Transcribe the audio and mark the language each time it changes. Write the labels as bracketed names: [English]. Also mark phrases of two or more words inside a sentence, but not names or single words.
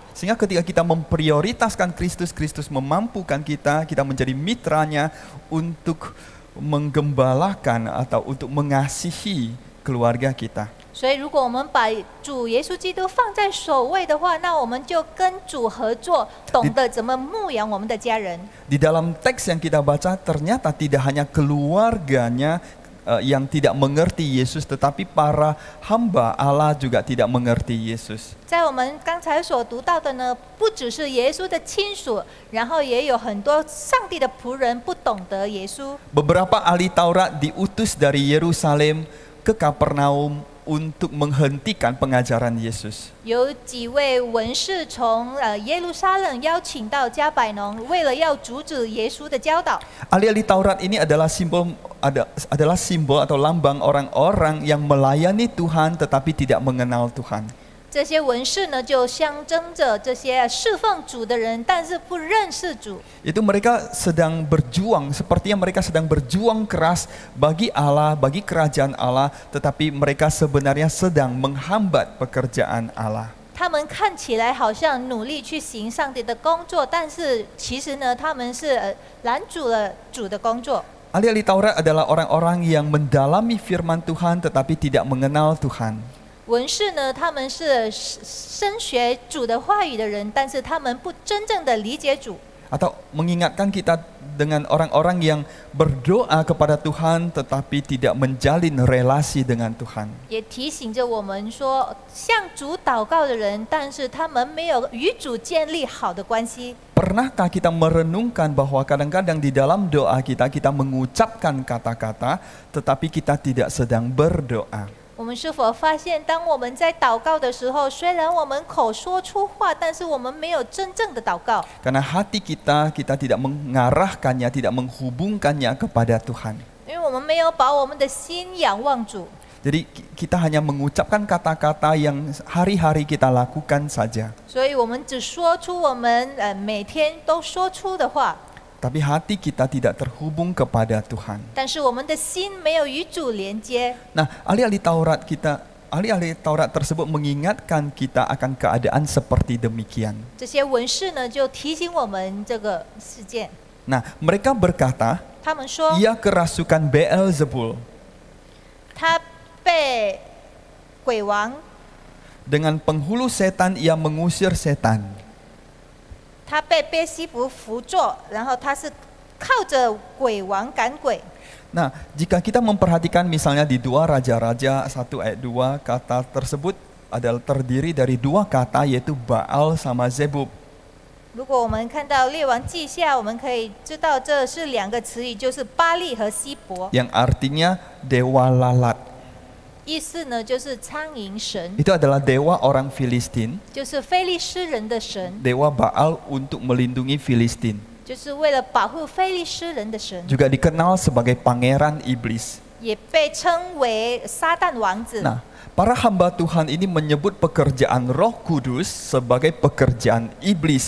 [Indonesian] Sehingga ketika kita memprioritaskan Kristus, Kristus memampukan kita, kita menjadi mitranya untuk menggembalakan atau untuk mengasihi keluarga kita. [Chinese] 所以，如果我们把主耶稣基督放在首位的话，那我们就跟主合作，懂得怎么牧养我们的家人。 [Indonesian] Di dalam teks yang kita baca ternyata tidak hanya keluarganya yang tidak mengerti Yesus, tetapi para hamba Allah juga tidak mengerti Yesus. [Chinese] 在我们刚才所读到的呢，不只是耶稣的亲属，然后也有很多上帝的仆人不懂得耶稣。 [Indonesian] Beberapa ahli Taurat diutus dari Yerusalem ke Kapernaum untuk menghentikan pengajaran Yesus. [Chinese] 有几位文士从耶路撒冷邀请到加百农，为了要阻止耶稣的教导。 [Indonesian] Ahli-ahli Taurat ini adalah simbol atau lambang orang-orang yang melayani Tuhan tetapi tidak mengenal Tuhan. [Chinese] 这些文士呢，就象征着这些侍奉主的人，但是不认识主。 [Indonesian] Itu mereka sedang berjuang, sepertinya mereka sedang berjuang keras bagi Allah, bagi kerajaan Allah, tetapi mereka sebenarnya sedang menghambat pekerjaan Allah. [Chinese] 他们看起来好像努力去行上帝的工作，但是其实呢，他们是拦阻了主的工作。 [Indonesian] Ahli-ahli Taurat adalah orang-orang yang mendalami firman Tuhan tetapi tidak mengenal Tuhan. [Chinese] 文士呢，他们是深学主的话语的人，但是他们不真正的理解主。 [Indonesian] Atau mengingatkan kita dengan orang-orang yang berdoa kepada Tuhan tetapi tidak menjalin relasi dengan Tuhan. [Chinese] 也提醒着我们说，向主祷告的人，但是他们没有与主建立好的关系。 [Indonesian] Pernahkah kita merenungkan bahwa kadang-kadang di dalam doa kita, kita mengucapkan kata-kata tetapi kita tidak sedang berdoa. [Chinese] 我们是否发现，当我们在祷告的时候，虽然我们口说出话，但是我们没有真正的祷告。 [Indonesian] Karena hati kita tidak mengarahkannya, tidak menghubungkannya kepada Tuhan. [Chinese] 因为我们没有把我们的心仰望主。 [Indonesian] Jadi kita hanya mengucapkan kata-kata yang hari-hari kita lakukan saja. [Chinese] 所以我们只说出我们每天都说出的话， [Indonesian] Tapi hati kita tidak terhubung kepada Tuhan. [Chinese] 但是我们的心没有与主连接。 [Indonesian] Nah, ahli-ahli Taurat tersebut mengingatkan kita akan keadaan seperti demikian. [Chinese] 这些文士呢，就提醒我们这个事件。 [Indonesian] Nah, mereka berkata, [Chinese] 他们说， [Indonesian] ia kerasukan Beelzebul. [Chinese] 他被鬼王， [Indonesian] Dengan penghulu setan ia mengusir setan. [Chinese] 他被贝西弗扶坐，然后他是靠着鬼王赶鬼。 [Indonesian] Nah, jika kita memperhatikan misalnya di 2 Raja-Raja 1 ayat 2, kata tersebut adalah terdiri dari dua kata yaitu Baal sama Zebub. [Chinese] 如果我们看到列王记下，我们可以知道这是两个词语，就是巴利和希伯， [Indonesian] yang artinya dewa lalat. [Chinese] 意思呢就是苍蝇神， [Indonesian] Itu adalah dewa orang Filistin, [Chinese] 就是非利士人的神， [Indonesian] dewa Baal untuk melindungi Filistin. [Chinese] 就是为了保护非利士人的神， [Indonesian] Juga dikenal sebagai pangeran iblis. [Chinese] 也被称为撒旦王子。 [Indonesian] Nah, para hamba Tuhan ini menyebut pekerjaan Roh Kudus sebagai pekerjaan iblis.